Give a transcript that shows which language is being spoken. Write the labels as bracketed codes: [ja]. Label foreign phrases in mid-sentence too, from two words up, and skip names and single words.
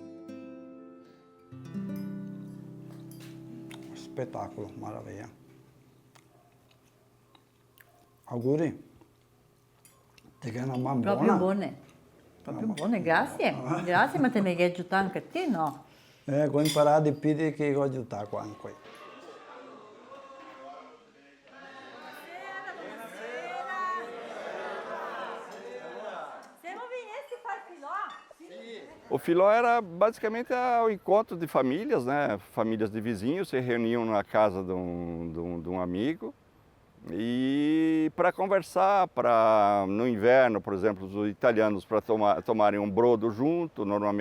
[it] Spettacolo, maraviglia. Auguri. Ti che è una mamma buona. Proprio buone. Proprio buone, grazie. Grazie, ma te mi hai aiutato anche a te, no? Ho imparato di più che ho aiutato qua. [pt] O filó era basicamente o encontro de famílias, né? Famílias de vizinhos se reuniam na casa de um amigo e para conversar, no inverno, por exemplo, os italianos para tomarem um brodo junto.